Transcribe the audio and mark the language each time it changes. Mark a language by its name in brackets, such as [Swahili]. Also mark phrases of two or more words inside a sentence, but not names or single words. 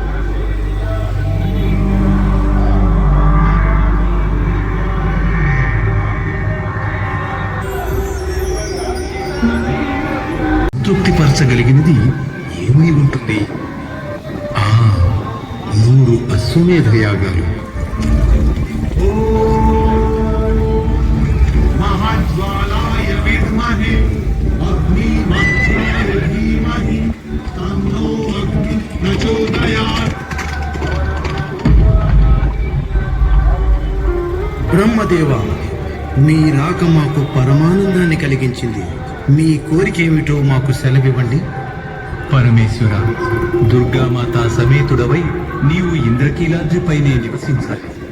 [Telugu] తృప్తిపరచగలిగినది ఏమై ఉంటుంది? 3 అశ్వమేధ యాగాలు. [Sanskrit] महाज्वालाय विद्महे अग्निवक्त्राय धीमहि तन्नो अग्निः प्रचोदयात्। [Telugu] బ్రహ్మదేవ, మీ రాక మాకు పరమానందాన్ని కలిగించింది. మీ కోరిక ఏమిటో మాకు సెలవివ్వండి. పరమేశ్వర, దుర్గామాత సమేతుడవై నీవు ఇంద్రకీలాద్రిపైనే నివసించాలి.